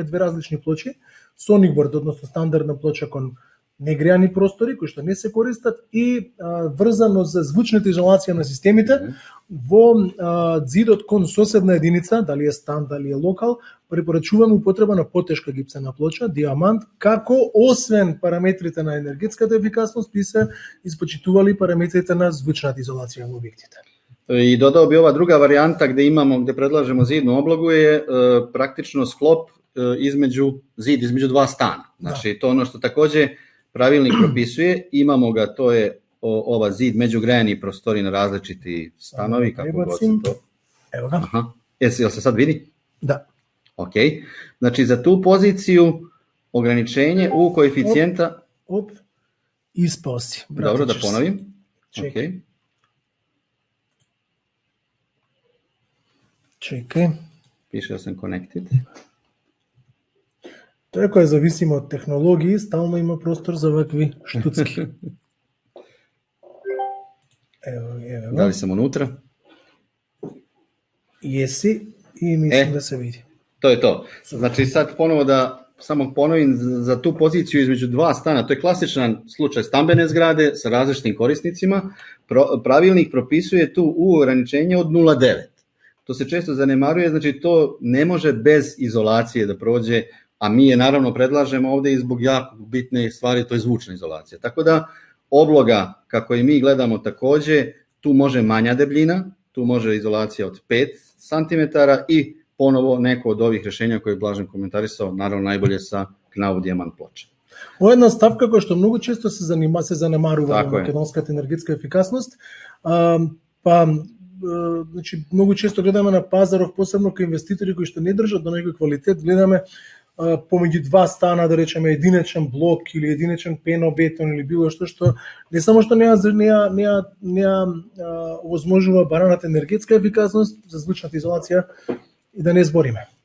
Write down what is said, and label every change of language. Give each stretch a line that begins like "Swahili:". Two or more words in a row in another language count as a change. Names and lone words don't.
Macedonian: две различни плочи, соникборд, односно стандардна плоча кон негреани простори кои што не се користат и врзано за звучната изолација на системите во зидот кон соседна единица, дали е стан, дали е локал, препорачуваме употреба на потешка гипсена плоча, диамант, како освен параметрите на енергетската ефикасност би се испочитували параметрите на звучната изолација во објектите.
Serbian: I dodao bi ova druga varijanta gde predlažemo zidnu oblogu je praktično sklop između dva stana. Znači, to ono što takođe pravilnik propisuje, imamo ga, to je ova zid međugrejani prostori na različiti stanovi, kako god se to... Evo ga. Jel se sad vidi? Da. Ok. Znači, za tu poziciju ograničenje U koeficijenta... Ispao si. Dobro, da ponovim. Čekaj. Čekaj. Piše da sam connected.
Macedonian: Тоа кој зависимо од технологии, стално има простор за вакви штуцки. Ево.
Serbian: Дали sam unutra? Jesi i mislim da se vidi. To je to. Znači sad ponovo da samo ponovim za tu poziciju između dva stana, to je klasičan slučaj stambene zgrade sa različitim korisnicima. Pravilnik propisuje tu U ograničenje od 0,9. To se često zanemaruje, znači to ne može bez izolacije da prođe, a mi je naravno predlažemo ovde i zbog jako bitne stvari, to je zvučna izolacija. Tako da obloga, kako i mi gledamo takođe, tu može manja debljina, tu može izolacija od 5 cm i ponovo neko od ovih rešenja koje je Blažen komentarisao, naravno najbolje sa Knauf Diamant pločа.
Macedonian: Ова е една ставка која што многу често се занемарува во македонската енергетска ефикасност. Значи, многу често гледаме на пазаров, посебно кај инвеститори кои што не држат до некој квалитет, гледаме помеѓу два стана, да речеме единечен блок или единечен пенобетон или било што не само што не овозможува бараната енергетска ефикасност за звучната изолација и да не збориме.